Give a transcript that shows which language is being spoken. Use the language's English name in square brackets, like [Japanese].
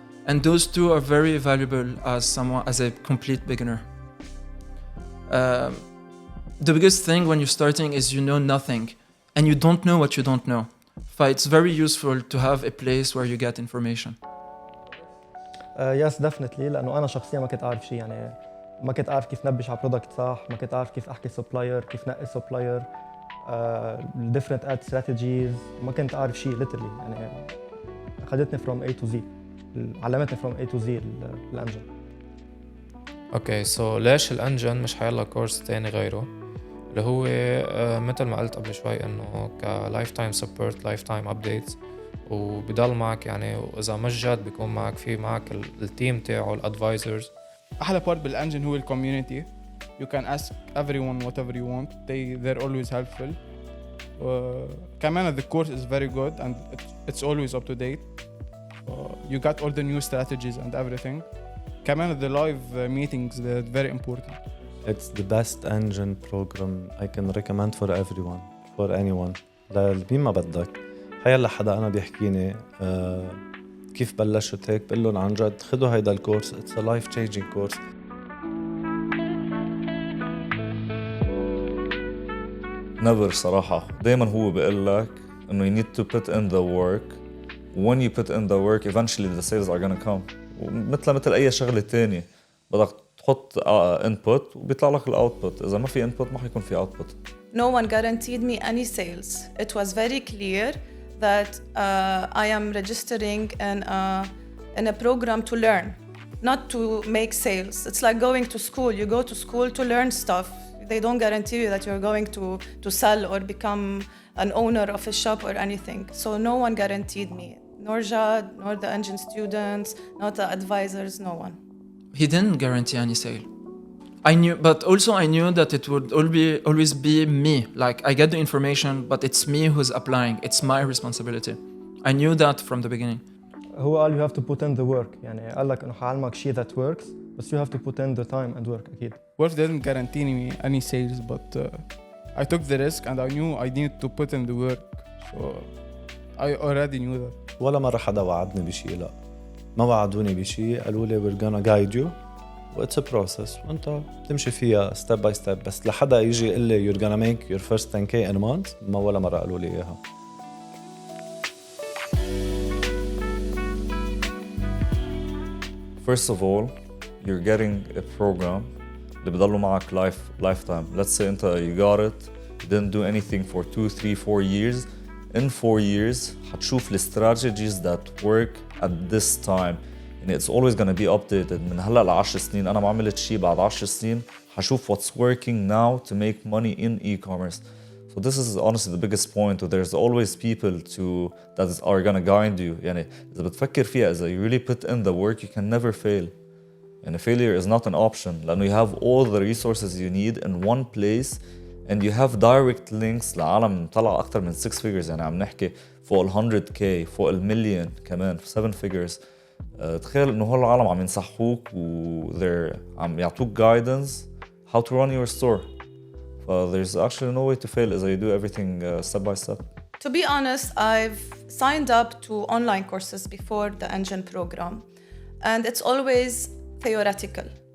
[English] And those two are very valuable as a complete beginner. The biggest thing when you're starting is you know nothing and you don't know what you don't know. So it's very useful to have a place where you get information. Yes, definitely. [Arabic] لأنه أنا شخصيا ما كنت أعرف شيء، يعني ما كنت أعرف كيف نبش على برودكت صح، ما كنت أعرف كيف أحكي سبلاير، كيف نقي سبلاير، [English] different ad strategies، [Arabic] ما كنت أعرف شيء [English] literally. [Arabic] يعني أخذتني [English] from A to Z، [Arabic] علمتني from A to Z الانجن. اوكي سو ليش الانجن مش حيلا كورس تاني غيره اللي هو مثل ما قلت قبل شوي انه كلايف تايم سبورت، لايف تايم ابديتس، وبضل معك يعني واذا مش جد بيكون معك التيم تاعه الادفايزرز. أحلى part بالانجن هو الكوميونيتي. [English] You can ask everyone whatever you want. They're always helpful. [Arabic] كمان [English] the course is very good and it's always up to date. You got all the new strategies and everything. [Arabic] كمان [English] the live meetings, they're very important. It's the best engine program I can recommend for everyone, for anyone. [Arabic] لمين ما بدك. هيلا حدا أنا بيحكيني كيف بلشت هيك بقول لهم عن جد خدوا هيدا الكورس. [English] It's a life changing course. Never [Arabic] صراحة. دايما هو بيقول لك إنه [English] you need to put in the work. When you put in the work, eventually the sales are gonna come. [Arabic] مثل أي شغلة تانية بدك تحط input وبيطلع لك الoutput. إذا ما في input ما حيكون في output. [English] no one guaranteed me any sales. It was very clear that I am registering in a program to learn, not to make sales. It's like going to school. You go to school to learn stuff. They don't guarantee you that you're going to sell or become an owner of a shop or anything. So no one guaranteed me, nor Jad, nor the engine students, not the advisors, no one. He didn't guarantee any sale. I knew, but also I knew that it would always be me. Like, I get the information, but it's me who's applying. It's my responsibility. I knew that from the beginning. [Arabic] هو قال [English] you have to put in the work. [Arabic] يعني قال لك إنه حعلمك شيء [English] that works, but you have to put in the time and work [Arabic] أكيد. [English] Wolf didn't guarantee me any sales, but I took the risk and I knew I needed to put in the work. So I already knew that. [Arabic] ولا مرة حدا وعدني بشيء، لا ما وعدوني بشيء، قالوا لي [English] we're gonna guide you it's a process [Arabic] وانت تمشي فيها [English] step by step. [Arabic] بس لحدا يجي يقول لي [English] you're gonna make your first 10k in a month، [Arabic] ما ولا مرة قالوا لي إياها. [English] First of all, you're getting a program [Arabic] اللي بضلوا معك [English] lifetime. Let's say [Arabic] انت [English] you got it, you didn't do anything for 2, 3, 4 years. In 4 years [Arabic] حتشوف [English] the strategies that work at this time. [Arabic] يعني [English] it's always gonna be updated. [Arabic] من هلا ل10 سنين أنا ما عملت شيء بعد 10 سنين حشوف [English] what's working now to make money in e-commerce. So this is honestly the biggest point. There's always people that are gonna guide you. [Arabic] يعني إذا بتفكر فيها إذا [English] you really put in the work you can never fail. And failure is not an option [Arabic] لأنه [English] you have all the resources you need in one place and you have direct links [Arabic] لعالم طلع أكتر من [English] 6 figures. [Arabic] يعني عم نحكي فوق 100k فوق المليون كمان [English] 7 figures. [Arabic] تخيل إنه هول العالم عم ينصحوك [English] they're [Arabic] عم يعطوك [English] guidance how to run your store. There's actually no way to fail as you do everything step by step. To be honest, I've signed up to online courses before the engine program, and it's always theoretical.